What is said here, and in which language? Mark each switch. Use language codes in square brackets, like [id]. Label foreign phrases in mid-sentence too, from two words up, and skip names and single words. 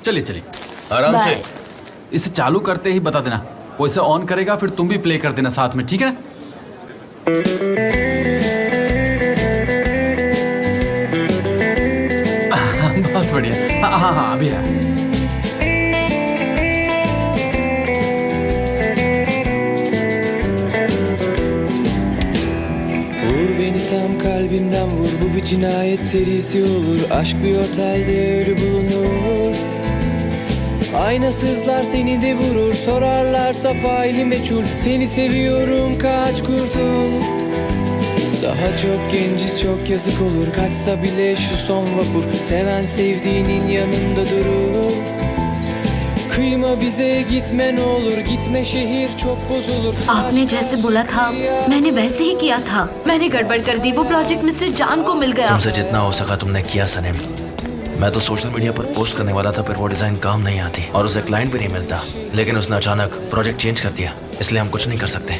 [hi] चलिए चलिए आराम से। बाय। इसे चालू करते ही बता देना, वो इसे ऑन करेगा, फिर तुम भी प्ले कर देना साथ में, ठीक है? बहुत बढ़िया। हाँ हाँ हाँ, अभी है। [tr] Vur beni tam kalbimden vur, bu bir cinayet serisi olur. Aşk bir otelde ölü bulunur. Aynasızlar seni de vurur, sorarlarsa faili meçhul. Seni seviyorum, kaç kurtul. Daha çok genciz, çok yazık olur. Kaçsa bile şu son vapur, seven sevdiğinin yanında durur. Kıyma bize, gitme ne olur, gitme şehir çok bozulur. [hi] आपने जैसे बोला था मैंने वैसे ही किया था। मैंने गड़बड़ कर दी, वो प्रोजेक्ट मिस्टर जान को मिल गया। तुमसे जितना हो सका तुमने किया सनेम। मैं तो [en] social media [hi] पर पोस्ट करने वाला था, फिर वो डिजाइन काम नहीं आती और उसे क्लाइंट भी नहीं मिलता, लेकिन उसने अचानक प्रोजेक्ट चेंज कर दिया, इसलिए हम कुछ नहीं कर सकते।